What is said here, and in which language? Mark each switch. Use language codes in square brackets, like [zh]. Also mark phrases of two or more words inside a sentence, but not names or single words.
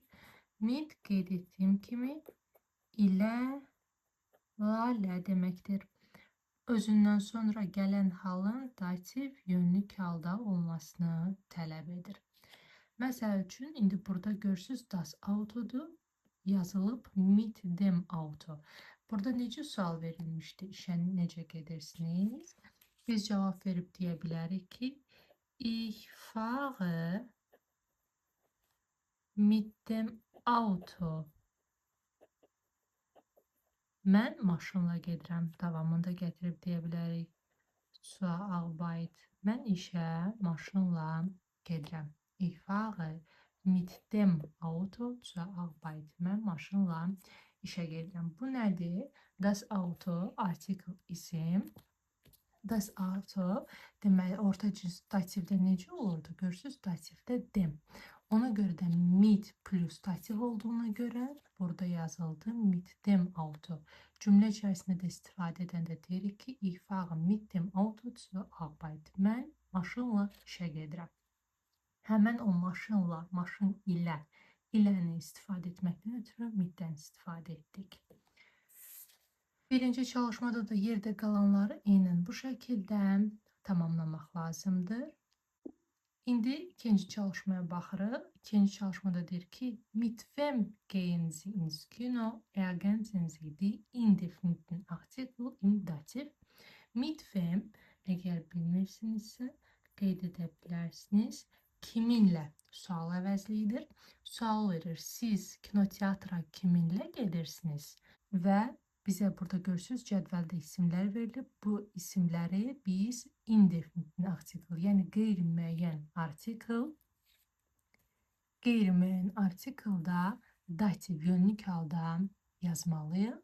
[az] Mid qeyd etdiyim kimi ilə, lə deməkdir. Özündən sonra gələn halın dativ yönlük halda olmasını tələb edir. Məsəl üçün, indi burada görürsünüz, [de] das Autodur. Yazılıb mit dem Auto. [az] Burada necə sual verilmişdi? İşə necə gedirsiniz? Biz cavab verib deyə bilərik ki, [de] ich fahre mit dem Auto. [az] Mən maşınla gedirəm. Davamında gətirib deyə bilərik. [de] Zur Arbeit. [az] Mən işə maşınla gedirəm. [de] Ich fahre mit dem Auto zur Arbeit. [az] Mən maşınla işə gedirəm. Bu nədir? [de] Das Auto, [az] artikel isim. [de] Das Auto, [az] deməli, orta cins dativdə necə olurdu? Görürsünüz, dativdə dem. Ona görə də mit plus dativ olduğuna görə burada yazıldı [de] mit dem Auto. [az] Cümlə içərisində də istifadə edəndə deyirik ki, [de] ich fahre mit dem Auto zur Arbeit. [az] Mən maşınla işə gedirəm. Həmən o maşınla, maşın ilə, iləni istifadə etməkdən ötürü middən istifadə etdik. Birinci çalışmada da yerdə qalanları eynən bu şəkildə tamamlamaq lazımdır. İndi ikinci çalışmaya baxırıq. İkinci çalışmada deyir ki, [de] mit wem gehen Sie ins Kino? Ergänzen Sie die indefiniten Artikel im Dativ. Mit wem, [az] əgər bilmirsinizsə, qeyd edə bilərsiniz. Kiminlə sual əvəzliyidir. Sual verir, siz kinoteatra kiminlə gedirsiniz? Və bizə burada görürsünüz, cədvəldə isimlər verilib. Bu isimləri biz indefinite artikel, yəni qeyri-müəyyən artikelda dativ yönlük halda yazmalıyıq.